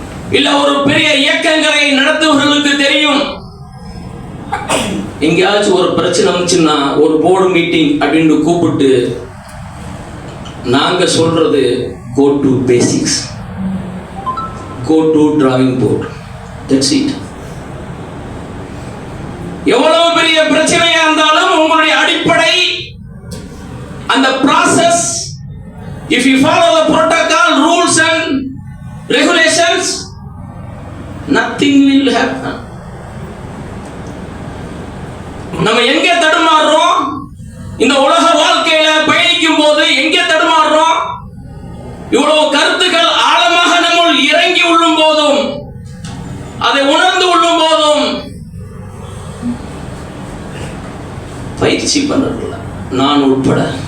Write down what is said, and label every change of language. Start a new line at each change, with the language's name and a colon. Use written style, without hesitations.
Tamil: இல்ல ஒரு பெரிய இயக்கங்களை நடத்துவர்களுக்கு தெரியும். எங்கேயாச்சும் ஒரு பிரச்சனை வந்துச்சுன்னா ஒரு போர்டு மீட்டிங் அப்படின்னு கூப்பிட்டு நாங்க சொல்றது
English: go to basics, go to drawing board, that's it.
Tamil: எவ்வளவு பெரிய பிரச்சனையா இருந்தாலும் உங்களுடைய அடிப்படை அந்த
English: process, if you follow the protocol, rules and regulations, nothing will happen.
Tamil: நம்ம எங்க தடுமாறுறோம்? இந்த உலக வாழ்க்கையில பயணிக்கும் போது எங்க தடுமாறுறோம்? இவ்வளவு கருத்துக்கள் ஆழமாக நம்முள் இறங்கி உள்ளும் போதும், அதை உணர்ந்து உள்ளும் போதும் பயிற்சி பண்ணல, நான் உட்பட.